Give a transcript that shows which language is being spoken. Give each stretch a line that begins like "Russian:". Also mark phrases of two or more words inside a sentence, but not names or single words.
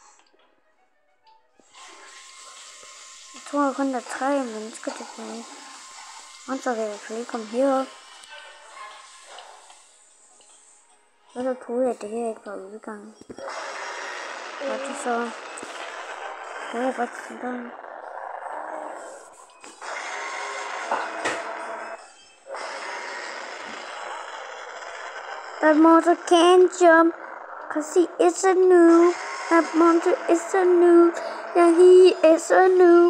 Danish: Jeg tror kun der er 3 mennesker tilbage. Og så kan jeg selvfølgelig komme herop. Og så troede jeg, at det her ikke var udgangen. Og det så troede jeg faktisk sådan.
English: That monster can't jump, 'cause he is a noob. That monster is a noob. Yeah, he is a noob.